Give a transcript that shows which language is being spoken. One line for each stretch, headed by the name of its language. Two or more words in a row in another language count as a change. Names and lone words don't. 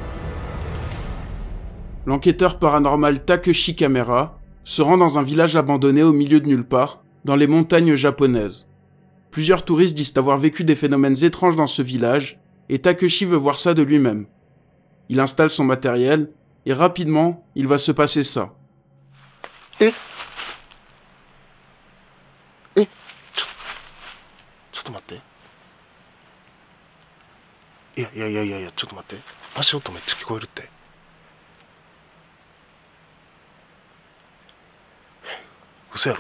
French: L'enquêteur paranormal Takeshi Kamera se rend dans un village abandonné au milieu de nulle part, dans les montagnes japonaises. Plusieurs touristes disent avoir vécu des phénomènes étranges dans ce village, et Takeshi veut voir ça de lui-même. Il installe son matériel, et rapidement, il va se passer ça.
Japanese: Eh, ちょっと待って。いや、ちょっと待って。足音めっちゃ聞こえるって。嘘やろ。